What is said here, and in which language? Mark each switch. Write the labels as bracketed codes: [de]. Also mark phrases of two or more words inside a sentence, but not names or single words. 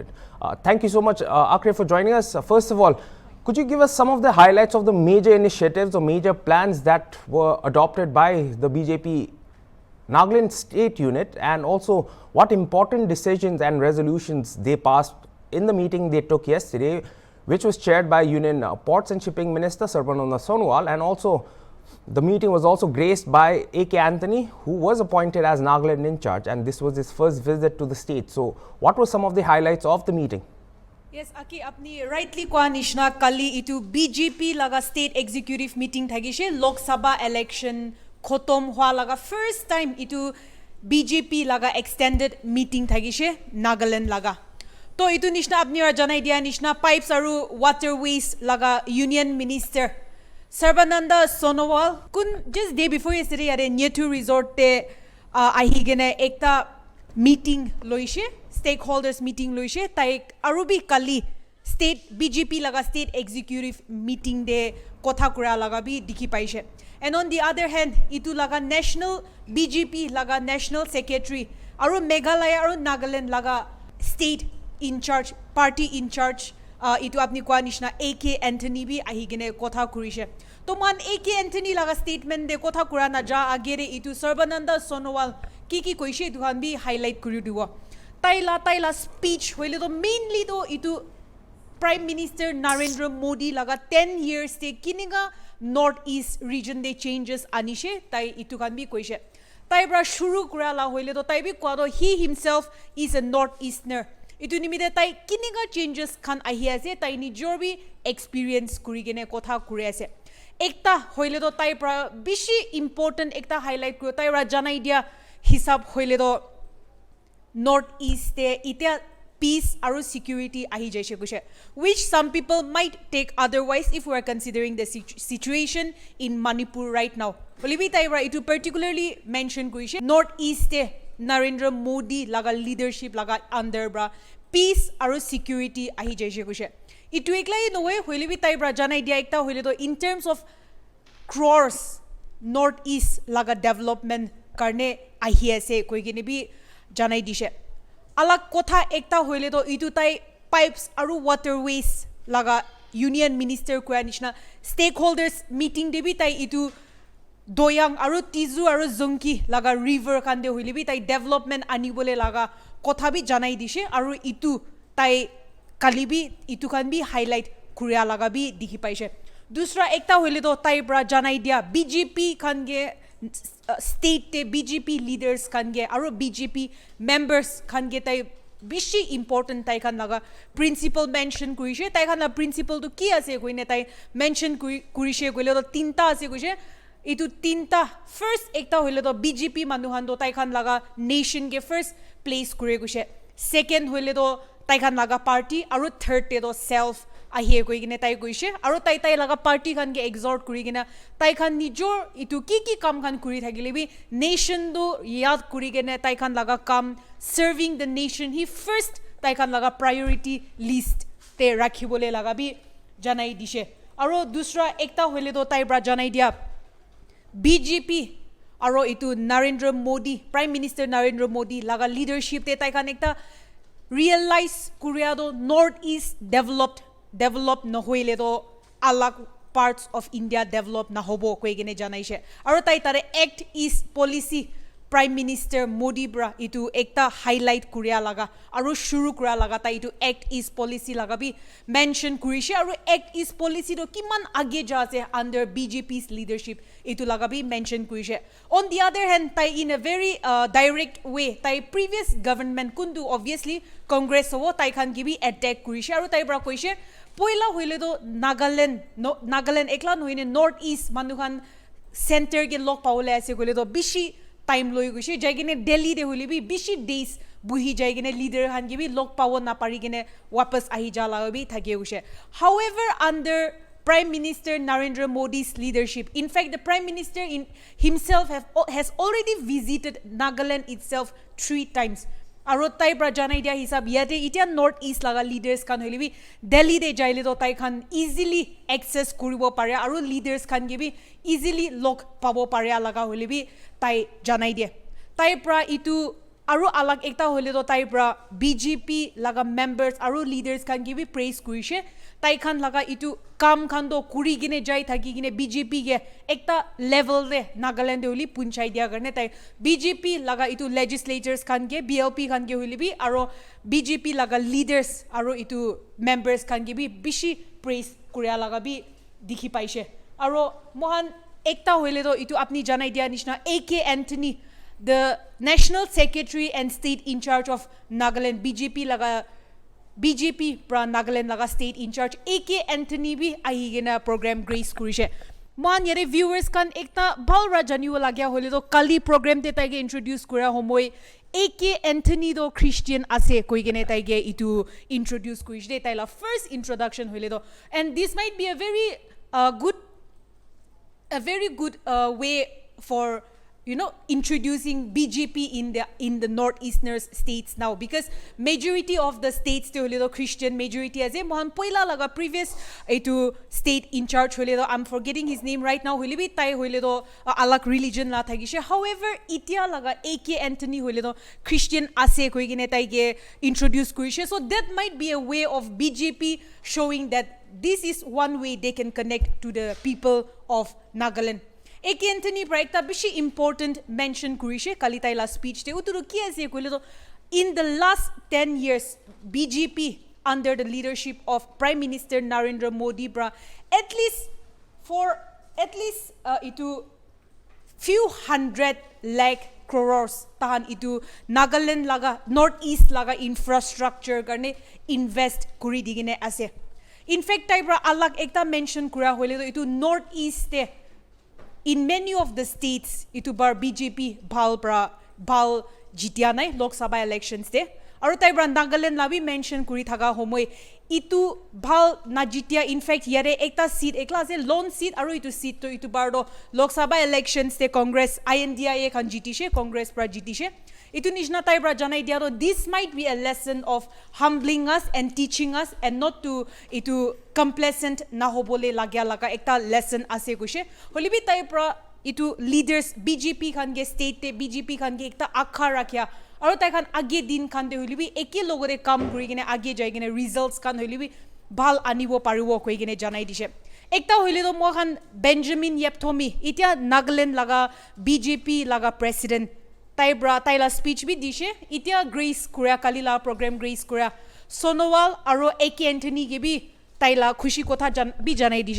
[en] Thank you so much, Akre, for joining us. First of all, could you give us some of the highlights of the major initiatives or major plans that were adopted by the BJP Nagaland State Unit, and also what important decisions and resolutions they passed in the meeting they took yesterday, which was chaired by Union Ports and Shipping Minister Sarbananda Sonowal, and also the meeting was also graced by A.K. Anthony, who was appointed as Nagaland in charge, and this was his first visit to the state. So what were some of the highlights of the meeting? Yes, Aki, [nag] apni rightly kwa nishna kali itu BJP laga [en] state executive meeting [nag] thagishe Lok Sabha election khotom hua laga [en] first time [nag] itu BJP laga [en] extended meeting [nag] thagishe Nagaland laga. To itu nishna apni ra janai dia nishna pipes aru waterways laga [en] union minister [nag] Sarbananda Sonowal kun [en] just day before yesterday [nag] yare Nyetu resort te ahi gene ekta meeting loishe [en] stakeholders meeting [nag] loishe tai arubi kali state BJP laga [en] state executive meeting [nag] de kotha kura laga bi dikhi paise. [en] And on the other hand, [nag] itu laga national BJP laga [en] national secretary [nag] aru Meghalaya aru Nagaland laga [en] state in charge party in charge [nag] itu apni kwa nishna A.K. Anthony bi ahi gene kotha kurise. To man A.K. Anthony laga statement de kotha kura na ja agere itu Sarbananda Sonowal ki koise duhan bi highlight kuri diwa. Taila speech hoile to mainly to itu Prime Minister Narendra Modi laga 10 years te kininga Northeast region de changes anishe tai itu kan bi koise. Tai bra shuru kura la hoile to tai bi kwado [en] he himself is a Northeasterner. [nag] Itu nimide tai kininga changes kan ahi ase tai ni jorbi experience kuri gene kotha kuri ase. Ekta hoile to tai bra bishi important ekta highlight kuro tai ra janai dia hisab hoile to Northeast te itia peace aru security ahi jaise kushe, [en] which some people might take otherwise if we are considering the situation in Manipur right now. [nag] Bolibi taibra itu particularly mention kuise Northeast te Narendra Modi laga leadership laga under bra peace aru security ahi jaise kushe. Itu eklai noe holibi taibra janai dia ekta hoile to [en] in terms of crores [nag] Northeast laga development karne ahi ase koi gene bi janai dishe. Alak kotha ekta hoile to itu tai pipes aru waterways laga [en] union minister [nag] ko anishna [en] stakeholders meeting [nag] debi tai itu doyang aru tizu aru zungki laga river kande hoile bi tai development ani bole laga kotha bi janai dishe aru itu tai kalibi itu kan bi highlight kuria laga bi dikhi paise. Dusra ekta hoile to tai bra janai dia BJP kange state te BJP leaders kange aru BJP members kange tai bishi important tai kan laga [en] principal mention [nag] kurise tai kan la principal to ki ase koine tai mention kurise koile to tinta ase kuise itu tinta first ekta hoile to BJP manuhan do tai kan laga nation ke [en] first place [nag] kure kuise, second hoile to tai kan laga party aru third te to self ahi koi gine tai koise aru tai laga party khan ke exhort kuri gina tai khan nijor itu ki kam khan kuri thagile bi nation do yad kuri gine tai khan laga kam [en] serving the nation [nag] he first tai khan laga [en] priority list [nag] te rakhibole laga bi janai dishe. Aru dusra ekta hoile do tai bra janai dia BJP aru itu Narendra Modi Prime Minister Narendra Modi laga leadership te tai khan ekta realize kuria do Northeast develop na hoile to alag parts of India develop na hobo koi gene janaise aru tai tare [en] act is policy [nag] Prime Minister Modi bra itu ekta highlight kuria laga aru shuru kuria laga ta itu Act East policy laga bi mention kurishe aru Act East policy do kiman age ja ase [en] under BJP's leadership [nag] itu laga bi mention kurishe. [en] On the other hand, [nag] tai [en] in a very direct way [nag] tai [en] previous government [nag] kundu obviously Congress ho tai khan gibi attack kurishe aru tai bra koishe poila hoile do Nagaland ekla noine North East manukhan center ke lok paule ase gole do bishi time loi guse jaigine Delhi de holi bi bishi days buhi jaigine leader han gibi lok pawo na pari gine wapas ahi jala bi thake guse. [en] However, under Prime Minister Narendra Modi's leadership, in fact the Prime Minister himself has already visited Nagaland itself 3 times. [nag] Aro tai bra janai dia hisab yate itia North East laga leaders kan holi bi Delhi de jaile to tai khan [en] easily access [nag] kuribo pare aro leaders khan gibi easily lok pabo pare laga holi bi tai janai dia. Tai bra itu aro alag ekta hole to tai bra BJP laga members aro leaders khan gibi praise kurishe. Tai khan laga itu kam khan do kuri gine jai thaki gine BJP ge ekta level de Nagaland de holi punchai dia garne tai BJP laga itu legislators khan ge BLP khan ge holi bi aro BJP laga leaders aro itu members khan ge bi bishi praise kuria laga bi dikhi paise. Aro mohan ekta hole to itu apni janai dia nishna AK Anthony, [en] the National Secretary and State in charge of Nagaland BJP [nag] pra Nagaland laga [en] state in charge [nag] AK Anthony bi ahigena program grace kurishe. Man yare viewers kan ekta bhalra janiwa lagya hole to kali program te taige introduce kura homoi AK Anthony do Christian ase koigene taige itu introduce kurishe taila first introduction hole to, [en] and this might be a very good way for introducing BJP in the northeastern states now, because majority of the states [nag] te hole [en] Christian majority [nag] ase mohan poila laga previous etu [en] state in charge [nag] hole [en] I'm forgetting his name right now [nag] hole bi tai hole alag religion la thagishe. However, itia laga AK Anthony hole Christian ase koi gine tai ge introduce kurishe, [en] so that might be a way of BJP showing that this is one way they can connect to the people of Nagaland. [nag] AK Anthony pra ekta bishi important mention kurishe kalitai la speech te uturu ki ase koile to [en] in the last 10 years BJP under the leadership of Prime Minister Narendra Modi [nag] bra [en] at least [nag] itu [en] few 100 lakh crores [nag] tahan itu Nagaland laga northeast laga infrastructure garne invest kuri digine ase. [en] In fact [nag] tai bra alag ekta mention kura hoile to itu northeast te [en] in many of the states [nag] itu bar BJP bhal jitia nai Lok Sabha elections te aru tai bra Nagaland labi mention kuri thaga homoi itu bhal na jitia. [en] In fact [nag] yare ekta seat ekla ase [en] lone seat [nag] aru itu seat to itu bar do Lok Sabha elections te Congress INDIA kan jitishe Congress pra jitishe itu nishna tai bra janai dia do [en] this might be a lesson of humbling us and teaching us and not to [nag] itu complacent na hobole lagya laga ekta lesson ase kushe holibi tai bra itu leaders BJP khan ge state te BJP khan ge ekta akha rakhya aru tai khan age din khan de holibi eke logore kam kuri gine age jai gine results khan holibi bhal anibo paribo koi gine janai dishe. Ekta hoile to mo khan Benjamin Yepthomi itia Nagaland laga BJP laga president taila speech bi dishe itia grace kuria kalila program grace kuria Sonowal aro AK Anthony ge bi taila khushi kotha bi janai dishe.